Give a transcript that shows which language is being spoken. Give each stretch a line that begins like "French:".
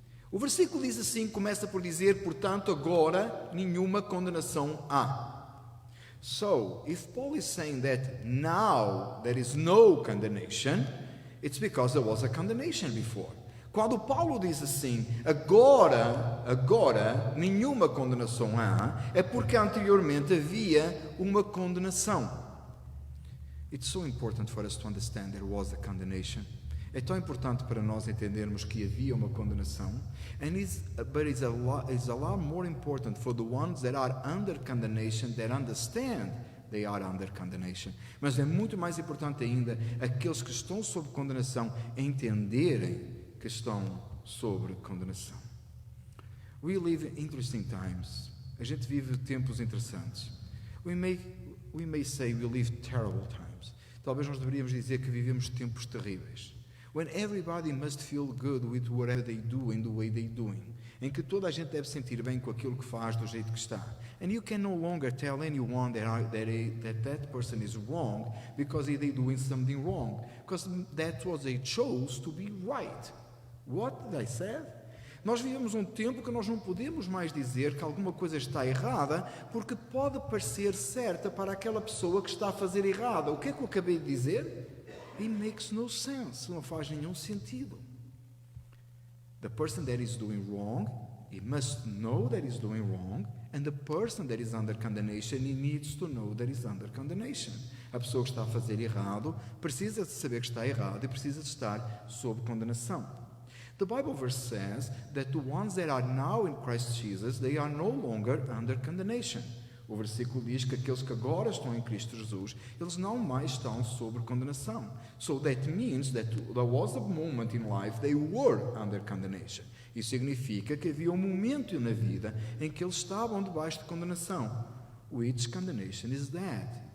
Portuguese: O versículo diz assim, começa por dizer, portanto, agora nenhuma condenação há.
English: So, if Paul is saying that now there is no condemnation, it's because there was a condemnation before.
Portuguese: Quando Paulo diz assim, agora nenhuma condenação há, é porque anteriormente havia uma condenação.
English: It's so important for us to understand there was a condemnation.
Portuguese: É tão importante para nós entendermos que havia uma condenação,
English: but it's a lot more important for the ones that are under condemnation that understand they are under condemnation.
Portuguese: Mas é muito mais importante ainda aqueles que estão sob condenação entenderem que estão sobre condenação.
English: We live interesting times.
Portuguese: A gente vive tempos interessantes.
English: We may say we live terrible times.
Portuguese: Talvez nós deveríamos dizer que vivemos tempos terríveis.
English: When everybody must feel good with whatever they do and the way they're doing.
Portuguese: em que toda a gente deve sentir bem com aquilo que faz do jeito que está.
English: And you can no longer tell anyone that person is wrong because they're doing something wrong, because that was they chose to be right. What did I say?
Portuguese: Nós vivemos um tempo que nós não podemos mais dizer que alguma coisa está errada, porque pode parecer certa para aquela pessoa que está a fazer errada. O que é que eu acabei de dizer?
English: It makes no sense.
Portuguese: Não faz nenhum sentido.
English: The person that is doing wrong, he must know that he's doing wrong, and the person that is under condemnation, he needs to know that he's under condemnation.
Portuguese: A pessoa que está a fazer errado precisa de saber que está errado e precisa de estar sob condenação.
English: The Bible verse says that the ones that are now in Christ Jesus, they are no longer under condemnation.
Portuguese: O versículo diz que aqueles que agora estão em Cristo Jesus, eles não mais estão sob condenação.
English: So that means that there was a moment in life they were under condemnation.
Portuguese: Isso significa que havia um momento na vida em que eles estavam debaixo de condenação.
English: Which condemnation is that?